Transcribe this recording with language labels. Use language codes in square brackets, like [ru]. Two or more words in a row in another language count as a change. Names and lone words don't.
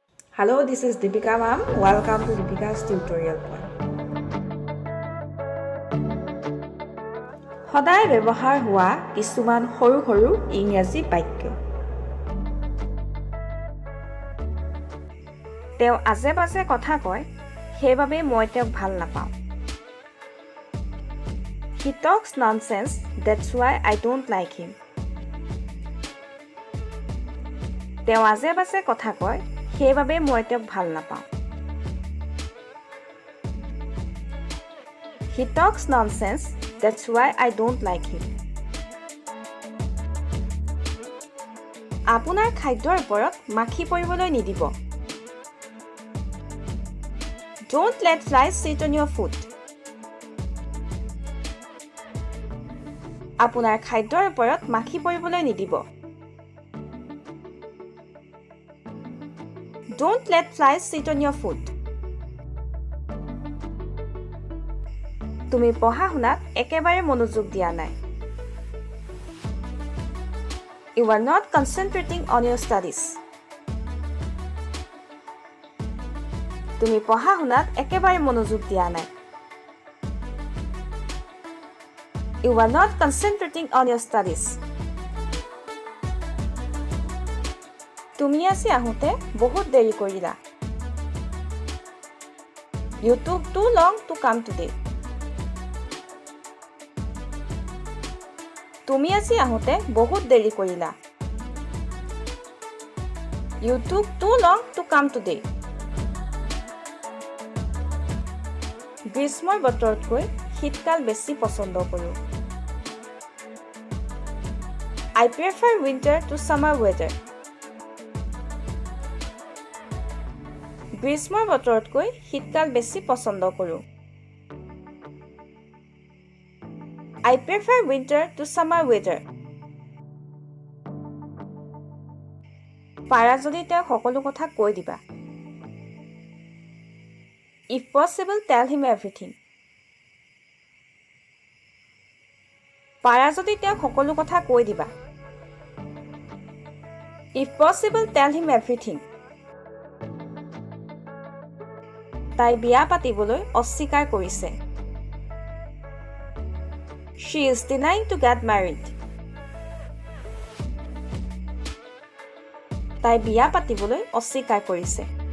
[en] Hello, this is Deepika ma'am. Welcome to Deepika's tutorial point. [as] সদায় ব্যৱহাৰ হোৱা কিছুমান সৰু সৰু ইংৰাজী বাক্য। তেওঁ আজে বাজে কথা কয়, সেইবাবে মই তেওঁক ভাল নাপাওঁ। [en] He talks nonsense, that's why I don't like him. [as] তেওঁ আজে বাজে কথা কয়, সেইবাবে মই তেওঁক ভাল নাপাওঁ। [en] He talks nonsense, that's why I don't like him. [as] আপোনাৰ খাদ্যৰ ওপৰত মাখি পৰিবলৈ নিদিব। [en] Don't let flies sit on your food. [as] আপোনাৰ খাদ্যৰ ওপৰত মাখি পৰিবলৈ নিদিব। [en] Don't let flies sit on your food. [as] তুমি পঢ়া শুনাত একেবাৰে মনোযোগ দিয়া নাই। [en] You are not concentrating on your studies. [as] তুমি পঢ়া শুনাত একেবাৰে মনোযোগ দিয়া নাই। [en] You are not concentrating on your studies. [as] তুমি আজি আহোঁতে বহুত দেৰি কৰিলা। [en] You took too long to come today. [as] তুমি আজি আহোঁতে বহুত দেৰি কৰিলা। [en] You took too long to come today. [as] গ্ৰীষ্মৰ বতৰতকৈ শীতকাল বেছি পছন্দ কৰোঁ। [en] I prefer winter to summer weather. [as] গ্ৰীষ্মৰ বতৰতকৈ শীতকাল বেছি পছন্দ কৰোঁ। [en] I prefer winter to summer weather. [as] পাৰা যদি তেওঁক সকলো কথা কৈ দিবা। [en] If possible, tell him everything. [as] পাৰা যদি তেওঁক সকলো কথা কৈ দিবা। [en] If possible, tell him everything. [as] তাই বিয়া পাতিবলৈ অস্বীকাৰ কৰিছে। [en] She is denying to get married. [as] তাই বিয়া পাতিবলৈ অস্বীকাৰ কৰিছে।